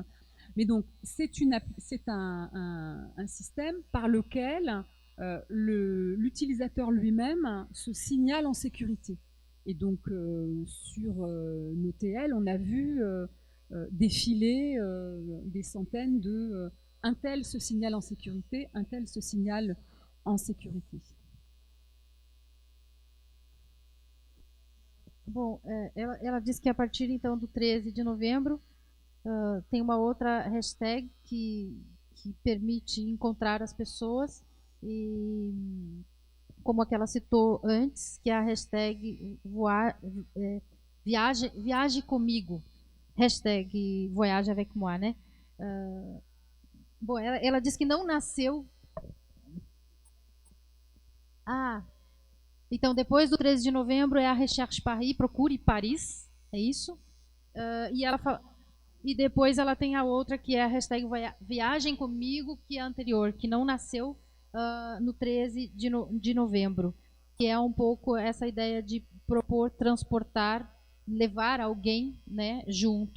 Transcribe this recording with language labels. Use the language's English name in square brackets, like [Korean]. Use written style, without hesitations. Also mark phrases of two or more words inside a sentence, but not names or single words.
[French] Mais donc, c'est un système par lequel l'utilisateur lui-même se signale en sécurité. Et donc, sur nos TL, on a vu défiler des centaines de un tel se signale en sécurité, un tel se signale en sécurité. [Portuguese] Bom, ela disse que a partir então do 13 de novembro tem uma outra hashtag que permite encontrar as pessoas, e como a que ela citou antes, que é a hashtag viaje comigo, hashtag [French] Voyage avec moi, [Portuguese] né? Bom, ela disse que não nasceu... Então, depois do 13 de novembro é a Recherche Paris, Procure Paris, é isso? E depois ela tem a outra, que é a hashtag Viagem Comigo, que é a anterior, que não nasceu no 13 de novembro, que é um pouco essa ideia de propor, transportar, levar alguém, né, junto.